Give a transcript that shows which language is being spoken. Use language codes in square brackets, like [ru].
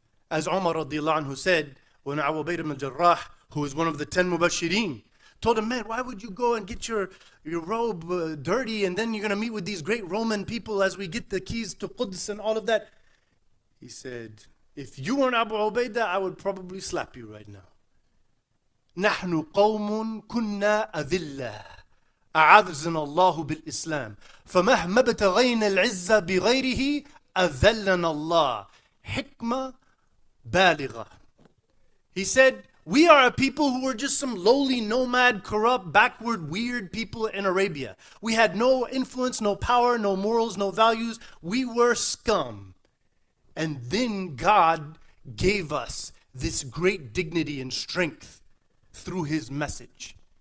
[en] As Umar radiallahu anhu said, when Abu Ubayd ibn al-Jarrah, who was one of the 10 Mubashirin, told him, man, why would you go and get your robe dirty and then you're going to meet with these great Roman people as we get the keys to Quds and all of that? He said, if you weren't Abu Ubaidah, I would probably slap you right now. [ar] نحن قوم كنا أذلة أعزنا الله بالإسلام فمهما ابتغينا العزة بغيره أذلنا الله حكمة بالغة. [en] He said, we are a people who were just some lowly, nomad, corrupt, backward, weird people in Arabia. We had no influence, no power, no morals, no values. We were scum. And then God gave us this great dignity and strength through his message.